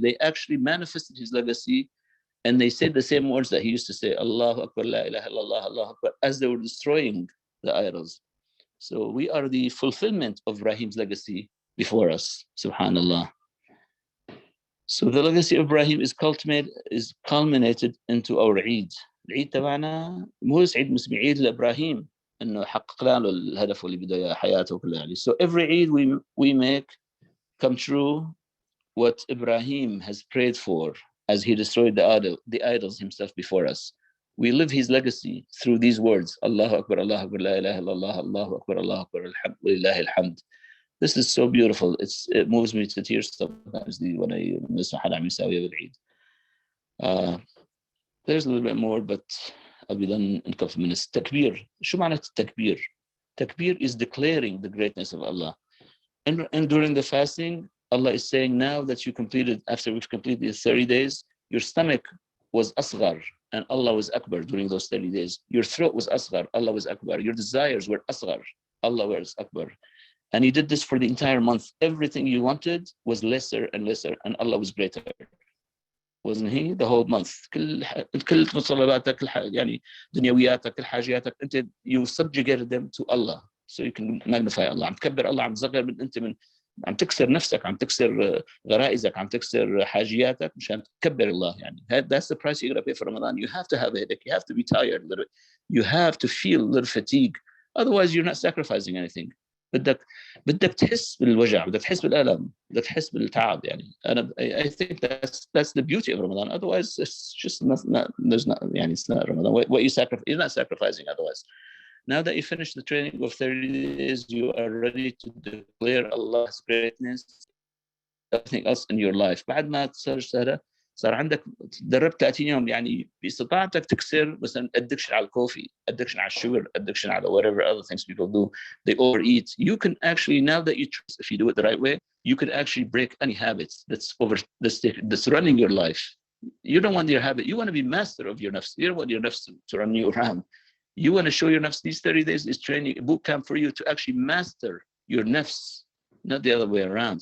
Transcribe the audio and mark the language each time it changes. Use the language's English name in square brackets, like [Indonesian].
[English] They actually manifested his legacy, and they said the same words that he used to say, Allahu Akbar, la ilaha illallah, Allahu Akbar, as they were destroying the idols. So we are the fulfillment of Ibrahim's legacy before us, subhanallah. So the legacy of Ibrahim is culminated into our Eid. [Arabic] العيد تبعنا مو بس عيد مسلم، عيد لإبراهيم إنه حقق له الهدف اللي بده إياه حياته كلها يعني. [English] So every Eid we make come true what Ibrahim has prayed for as he destroyed the idols himself before us. We live his legacy through these words: Allahu Akbar, la ilaha illallah, Allahu Akbar, lillahi alhamd. This is so beautiful. It moves me to tears sometimes when I listen to حدا عم يساويها بالعيد. There's a little bit more, but I'll be done in a couple of minutes. Takbir. شو معنى التكبير? Takbir is declaring the greatness of Allah. And during the fasting, Allah is saying now that you completed, after we've completed the 30 days, your stomach was asghar and Allah was akbar during those 30 days. Your throat was asghar, Allah was akbar. Your desires were asghar, Allah was akbar. And you did this for the entire month. Everything you wanted was lesser and lesser, and Allah was greater. Wasn't he? The whole month. [Arabic] كل متطلباتك يعني دنيوياتك كل حاجاتك انت you subjugated them to Allah. [English] So you can magnify Allah. [Arabic] عم تكبر الله، عم تصغر من انت من عم تكسر نفسك، عم تكسر غرائزك، عم تكسر حاجياتك مشان تكبر الله يعني. [English] That's the price you're going to pay for Ramadan. You have to have a headache. You have to be tired a little bit. You have to feel a little fatigue. Otherwise you're not sacrificing anything. [Arabic] بدك تحس بالوجع، بدك تحس بالألم، بدك تحس بالتعب يعني. [English] I think that's the beauty of Ramadan. Otherwise it's just not there's not يعني it's not Ramadan. What you sacrifice, you're not sacrificing otherwise. Now that you finish the training of 30 days, you are ready to declare Allah's greatness, everything else in your life. [Arabic] بعد ما صار عندك تدربت 30 يوم يعني باستطاعتك تكسر مثلا addiction على الكوفي, addiction على الsugar, addiction على whatever other things people do. [English] They overeat. You can actually, now that you trust, if you do it the right way, you can actually break any habits that's running your life. You don't want your habit. You want to be master of your nafs. You don't want your nafs to run you around. You want to show your nafs. These 30 days is training, a boot camp for you to actually master your nafs, not the other way around.